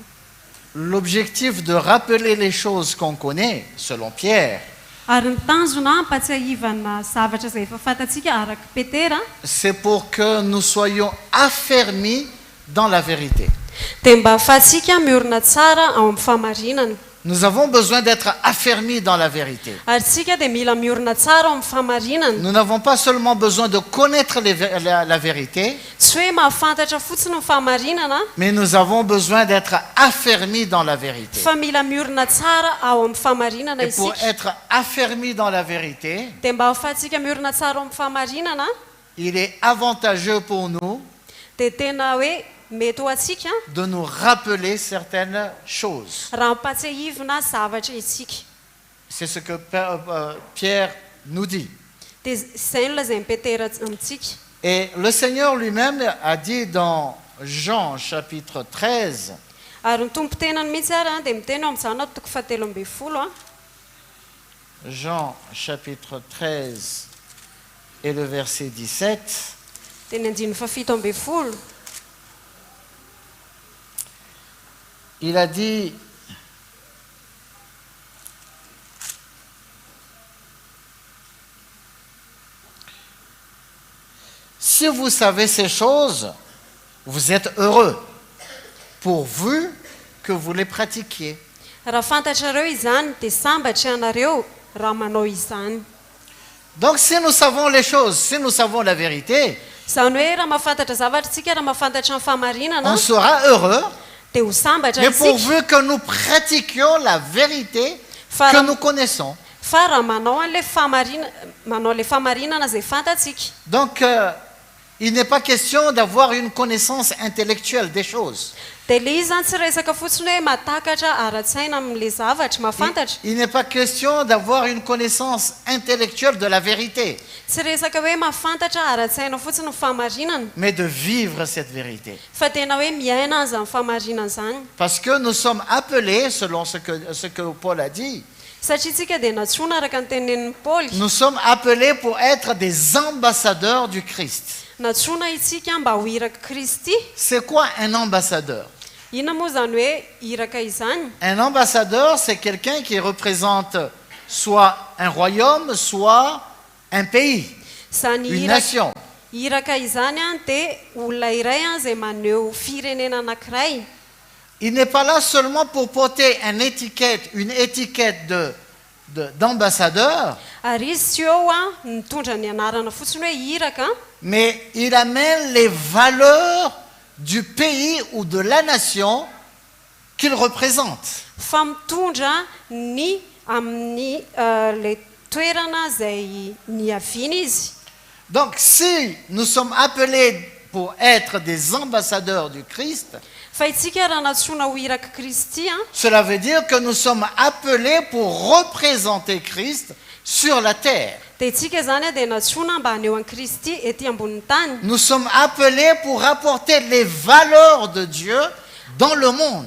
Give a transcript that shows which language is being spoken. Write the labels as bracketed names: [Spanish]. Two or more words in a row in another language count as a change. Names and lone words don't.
[French] L'objectif de rappeler les choses qu'on connaît, selon Pierre, [Malagasy] ary ny tanjona ampatsiahivana zavatra izay efa fantatsika araka petera [French] c'est pour que nous soyons affermis dans la vérité. [Malagasy] dia mba ahafahatsika miorina tsara ao amin'ny fahamarinana [French] Nous avons besoin d'être affermis dans la vérité. [Malagasy] ary tsika dia mila miorina tsara ao amin'ny fahamarinana [French] Nous n'avons pas seulement besoin de connaître la vérité, [Malagasy] tsy hoe mahafantatra fotsiny ny fahamarinana [French] mais nous avons besoin d'être affermis dans la vérité. [Malagasy] fa mila miorina tsara ao amin'ny fahamarinana [French] Et pour [Malagasy] isika [French] être affermis dans la vérité, [Malagasy] dia mba ahafahatsika miorina tsara ao amin'ny fahamarinana [French] il est avantageux pour nous [Malagasy] dia tena hoe mety ho atsika [French] de nous rappeler certaines choses. [Malagasy] raha ampatsiahivina zavatra isika [French] C'est ce que Pierre nous dit. [Malagasy] dia izay no lazay mipetera amintsika [French] Et le Seigneur lui-même a dit dans Jean chapitre 13, [Malagasy] ary ny tompo tenany mihitsy ary dia miteny ao amin'izany toko fahatelo amby folo a [French] Jean chapitre 13 et le verset 17, [Malagasy] dia ny andiny fafito amby folo [French] il a dit, si vous savez ces choses, vous êtes heureux, pourvu que vous les pratiquiez. [Malagasy] raha fantatrareo izany dia sambatra ianareo raha manao izany [French] Donc si nous savons les choses, si nous savons la vérité, [Malagasy] zany hoe raha mahafantatra zavatra tsika raha mahafantatra ny fahamarinana [French] on sera heureux, [Malagasy] dia ho sambatra [French] mais [Malagasy] isika [French] pourvu que nous pratiquions la vérité que nous connaissons. [Malagasy] fa raha manao an'le fahamarinana zay fantatsika [French] Donc il n'est pas question d'avoir une connaissance intellectuelle des choses. [Malagasy] dia le izy zany tsy resaka fotsiny hoe matakatra ara-tsaina amin'le zavatra mahafantatra [French] Il n'est pas question d'avoir une connaissance intellectuelle de la vérité, [Malagasy] tsy resaka hoe mahafantatra ara-tsaina fotsiny ny fahamarinana [French] mais de vivre cette vérité. [Malagasy] fa tena hoe miaina azy amin'ny fahamarinana zany [French] Parce que nous sommes appelés, selon ce que Paul a dit, [Malagasy] satria tsika dia natsoina araka ny tenenin'ny paoly [French] nous sommes appelés pour être des ambassadeurs du Christ. [Malagasy] natsoina itsika mba ho iraka kristy [French] C'est quoi un ambassadeur? [Malagasy] inona moa zany hoe iraka izany? [French] Un ambassadeur, c'est quelqu'un qui représente soit un royaume, soit un pays, [Malagasy] Zany [French] une [Malagasy] iraka, [French] nation. [Malagasy] iraka izany a dia olona iray a izay maneho firenena anankiray. [French] Il n'est pas là seulement pour porter une étiquette d'ambassadeur, [Malagasy] Ary izy tsy eo a mitondra ny anarana fotsiny hoe iraka, [French] mais il amène les valeurs du pays ou de la nation qu'il représente. [Malagasy] fa mitondra ny amin'ny le toerana izay niaviana izy. [French] Donc si nous sommes appelés pour être des ambassadeurs du Christ, [Malagasy] Fa itsika raha natsoina ho iraka Kristy a, [French] cela veut dire que nous sommes appelés pour représenter Christ sur la terre. [Malagasy] dia itsika zany a dia natsoina mba haneho an'i Kristy ety ambonin'ny tany. [French] Nous sommes appelés pour apporter les valeurs de Dieu dans le monde.